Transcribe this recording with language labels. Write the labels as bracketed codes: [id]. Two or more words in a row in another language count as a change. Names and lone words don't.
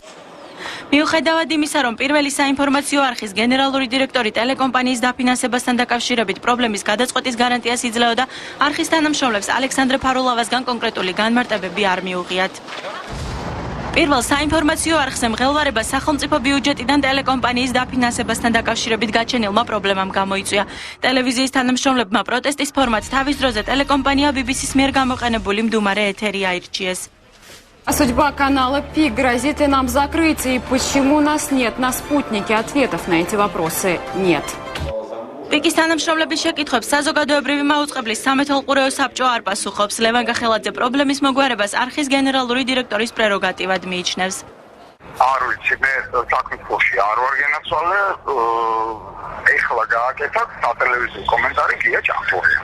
[ka] მიუხედავად იმისა, რომ პირველი საინფორმაციო არხის გენერალური დირექტორი ტელეკომპანიის დაფინანსებასთან დაკავშირებით პრობლემის გადაწყვეტის გარანტიას იძლეოდა, არხის თანამშრომლებს ალექსანდრე ფარულავასგან კონკრეტული განმარტებები არ მიუღიათ. პირველ საინფორმაციო არხზე მღელვარება სახელმწიფო ბიუჯეტიდან ტელეკომპანიის დაფინანსებასთან დაკავშირებით გაჩენილმა პრობლემამ გამოიწვია. ტელევიზიის თანამშრომლებმა პროტესტის ფორმად თავის დროზე ტელეკომპანია BBC-с მიერ გამოყენებული მდუმარე ეთერი აირჩიეს. [ru] Судьба канала ПИК грозит и нам закрытие. Почему у нас нет на спутнике ответов на эти вопросы? Нет. [ka] პიკის თანამშრომლების შეკითხვებს საზოგადოებრივი მაუწყებლის სამეთვალყურეო საბჭო არ პასუხობს. ლევან გახელაძე პრობლემის მოგვარებას არხის გენერალური დირექტორის პრეროგატივად მიიჩნევს. არ ვიცი, მე საკითხში არ ვარ გენაცვალე, ეხლა გააკეთოთ სატელევიზიო კომენტარი გია ჭანტურია.